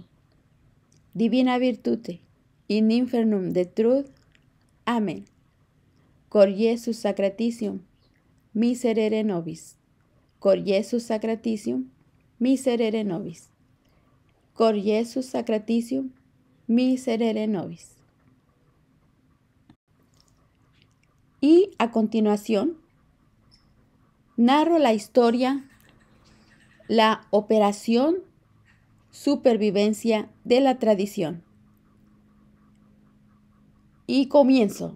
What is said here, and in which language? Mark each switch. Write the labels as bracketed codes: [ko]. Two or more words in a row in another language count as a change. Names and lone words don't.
[la] Divina virtute, in infernum detrud. [es] Amén. [la] Cor Iesus sacratitium, miserere nobis. Cor Iesus sacratitium, miserere nobis. Cor Iesus sacratitium, miserere nobis. [es] Y a continuación, narro la historia, la operación supervivencia de la tradición. Y comienzo.